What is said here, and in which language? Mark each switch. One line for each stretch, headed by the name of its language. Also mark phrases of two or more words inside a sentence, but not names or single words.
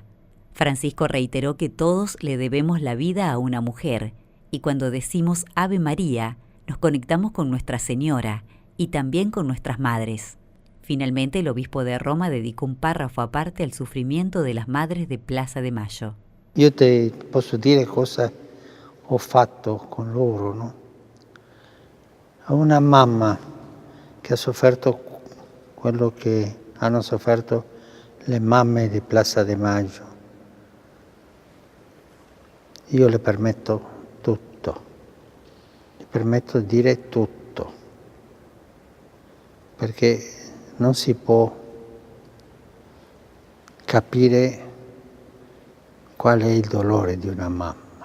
Spanish: Francisco reiteró que todos le debemos la vida a una mujer y cuando decimos Ave María nos conectamos con Nuestra Señora y también con nuestras madres. Finalmente, el obispo de Roma dedicó un párrafo aparte al sufrimiento de las madres de Plaza de Mayo.
Italian: Io te posso dire cosa ho fatto con loro, no? A una mamma che ha sofferto quello che hanno sofferto le mamme di Plaza de Mayo. Io le permetto tutto, le permetto di dire tutto, perché non si può capire qual è il dolore di una mamma.